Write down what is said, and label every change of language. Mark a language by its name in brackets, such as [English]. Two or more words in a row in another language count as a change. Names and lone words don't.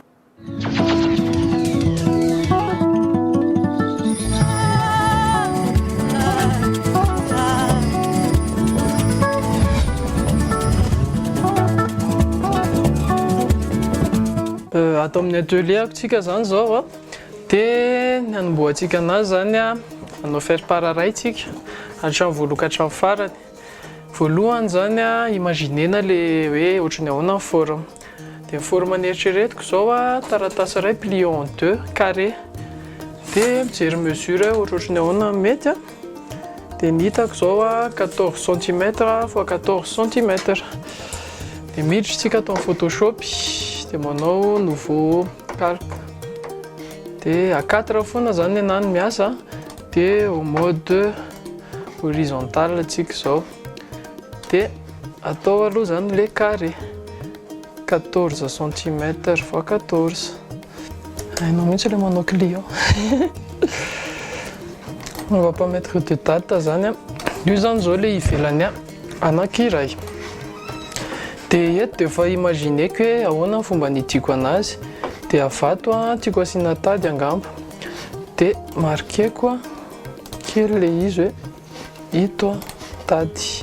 [Malagasy] Atao amin'ny atelier tsika zany zao dia ny hanomboantsika anazy zany anao faire-part iray tsika hatramin'ny voaloha ka hatramin'ny farany. Voalohany zany imaginena le hoe ohatran'ny ahoana ny forme. Dia ny forme eritreretiko zao taratasy iray [French] plié en deux carré. [Malagasy] Dia mijery mesure ohatran'ny ahoana mety dia ny hitako zao 14 cm x 14 cm. Dia miditra tsika atao amin'ny Photoshop dia manao [French] nouveau calque. [Malagasy] Dia à 4 foana zany enany miasa dia [French] au mode horizontal [Malagasy] tsika zao. Dia atao aloha zany [French] le carré [Malagasy] 14 cm x 14. Hainao mihitsy ilay manao client. [French] On va pas mettre de date [Malagasy] zany io zany zao le ivelany anankiray. Dia eto dia efa imagineko hoe ahoana ny fomba nidiko anazy. Dia avato tiako asiana tady angamba. Dia marqueko kely le izy hoe ito tady.